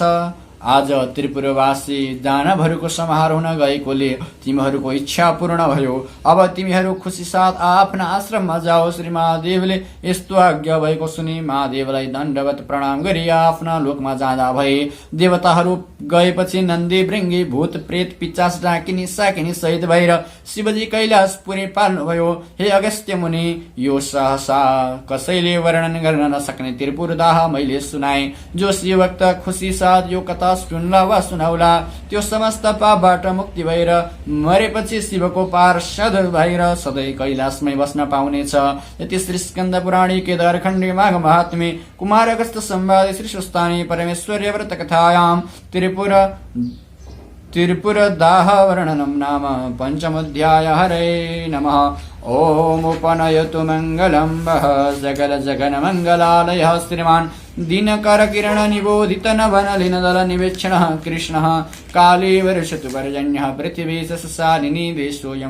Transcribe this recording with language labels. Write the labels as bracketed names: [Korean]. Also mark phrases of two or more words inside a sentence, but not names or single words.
[Nepali] आज त्रिपुरवासी दानवहरूको संहार हुन गएकोले तिमीहरूको इच्छा पूर्ण भयो। अब तिमीहरू खुसी साथ आफ्ना आश्रममा जाओ। श्री महादेवले यस्तो आज्ञा भएको सुनि महादेवलाई दण्डवत प्रणाम गरी आफ्ना लोकमा जाँदा भए। देवताहरू गएपछि नन्दी भृङ्गी भूत प्रेत पिचास डाकिनी साकिनी सहित भएर शिवजी कैलाशपुरी पाल्नुभयो। हे अगस्त्य मुनि, यो सहसा कसैले वर्णन गर्न नसक्ने त्रिपुरदाह मैले सुनाए। जो शिवभक्त खुसी साथ यो कथा सुन्ला वा सुनाउला त्यो समस्त पापबाट मुक्ति भएर मरेपछि शिवको पार्षद भएर सधैँ कैलाशमै बस्न पाउनेछ। [Sanskrit] यति श्री स्कन्द पुराणी केदारखण्डी माघ महात्म्ये कुमार अगस्त्य संवादे श्री सुस्तानी परमेश्वर्य व्रत कथायां त्रिपुर दाह वर्णनम नाम पंचमोऽध्याय। हरे नमः। ओम उपनयतु मंगलम वः जगल जगन मंगलालयः श्रीमान दिनकर किरण निबोधित नवनलिन दल निवेक्षणः कृष्णः काले वर्षतु पर्जन्यः पृथिवी सस्यालिनी देशोऽयं